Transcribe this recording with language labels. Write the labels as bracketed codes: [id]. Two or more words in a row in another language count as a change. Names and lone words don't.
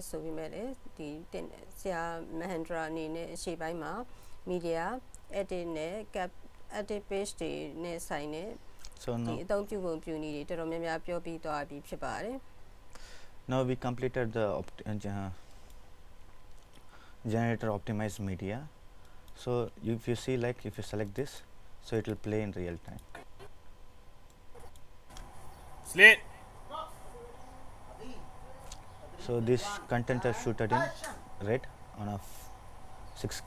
[my] ဆိုပြီးမဲ့လေဒီဆရာမဟန်ဒရာအနေနဲ့အရှိပိုင်းမှာ [en] media edit [my] နဲ့ [en] cap edit page [my] တွေနဲ့ဆိုင်တဲ့ [en] So [my] ဒီ [en] now [my] အသုံးပြုပုံပြုနည်းတွေတော်တော်များများပြောပြီးသွားပြီဖြစ်ပါတယ် [en] now we completed the generator optimized media. So if you see, like if you select this, so it will play in real time. Slate. So this content are shooted in red on a 6K.